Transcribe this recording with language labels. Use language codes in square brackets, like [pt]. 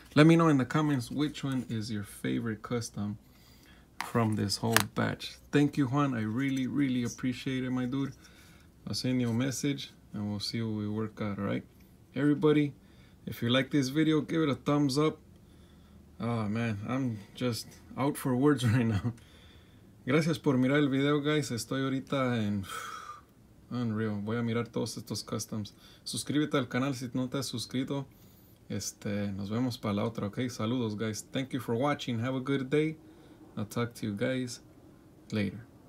[en] Let me know in the comments which one is your favorite custom from this whole batch. Thank you, Juan. I really, really appreciate it, my dude. I'll send you a message and we'll see what we work out, alright? Everybody, if you like this video, give it a thumbs up. Oh, man, I'm just out for words right now. [es] Gracias por mirar el video, guys. Estoy ahorita en... Unreal. Voy a mirar todos estos customs. Suscríbete al canal si no te has suscrito. Nos vemos para la otra, okay? [en] Saludos, guys. Thank you for watching. Have a good day. I'll talk to you guys later.